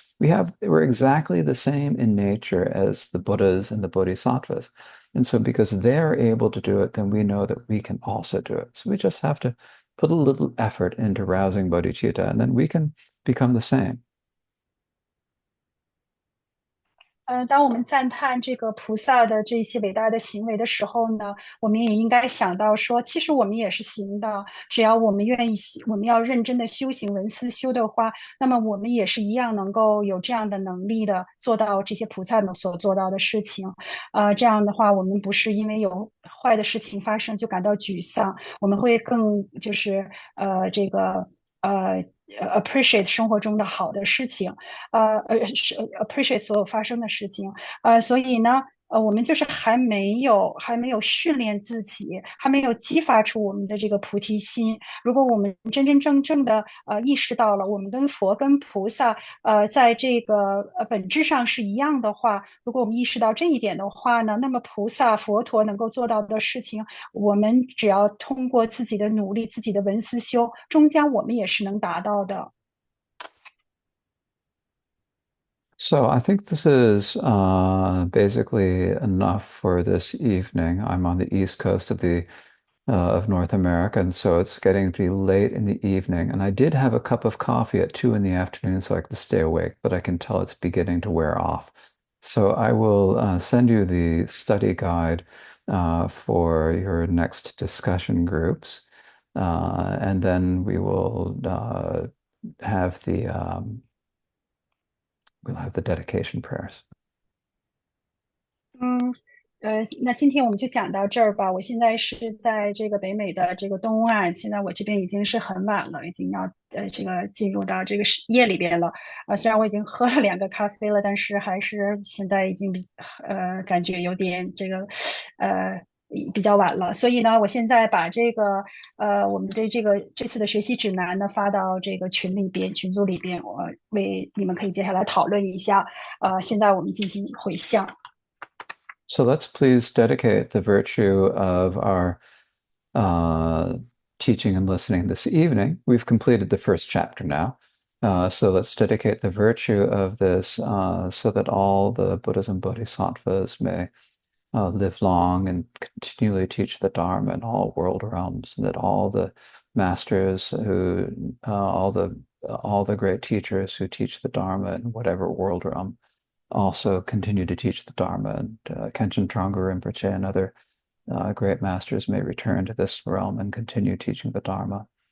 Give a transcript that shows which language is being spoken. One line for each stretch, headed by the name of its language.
English: We're exactly the same in nature as the Buddhas and the bodhisattvas. And so because they're able to do it, then we know that we can also do it. So we just have to put a little effort into rousing bodhicitta, and then we can become the same.
Chinese: 当我们赞叹这个菩萨的这些伟大的行为的时候呢，我们也应该想到说，其实我们也是行的。只要我们愿意，我们要认真的修行文思修的话，那么我们也是一样能够有这样的能力的，做到这些菩萨们所做到的事情。这样的话，我们不是因为有坏的事情发生就感到沮丧，我们会更就是这个appreciate 生活中的好的事情。是 appreciate 所有发生的事情，所以呢，我们就是还没有训练自己，还没有激发出我们的这个菩提心。如果我们真正的意识到了我们跟佛跟菩萨在这个本质上是一样的话，如果我们意识到这一点的话呢，那么菩萨佛陀能够做到的事情，我们只要通过自己的努力、自己的文思修，终将我们也是能达到的。
English: So I think this is basically enough for this evening. I'm on the East Coast of North America, and so it's getting to be late in the evening. And I did have a cup of coffee at 2 in the afternoon, so I could stay awake, but I can tell it's beginning to wear off. So I will send you the study guide for your next discussion groups, and then we will have the we'll have the dedication prayers.
Chinese: 嗯，那今天我们就讲到这儿吧。我现在是在这个北美的这个东岸，现在我这边已经是很晚了，已经要这个进入到这个夜里边了。虽然我已经喝了2个咖啡了，但是还是现在已经感觉有点这个比较晚了，所以呢，我现在把这个我们的这次的学习指南呢发到这个群组里边，我为你们可以接下来讨论一下。现在我们进行回向。
English: So let's please dedicate the virtue of our uh, teaching and listening this evening. We've completed the first chapter now. So let's dedicate the virtue of this so that all the Buddhas and Bodhisattvas may live long and continually teach the Dharma in all world realms, and that all the masters who, all the great teachers who teach the Dharma in whatever world realm also continue to teach the Dharma, and Kenshin Trungpa Rinpoche and other great masters may return to this realm and continue teaching the Dharma,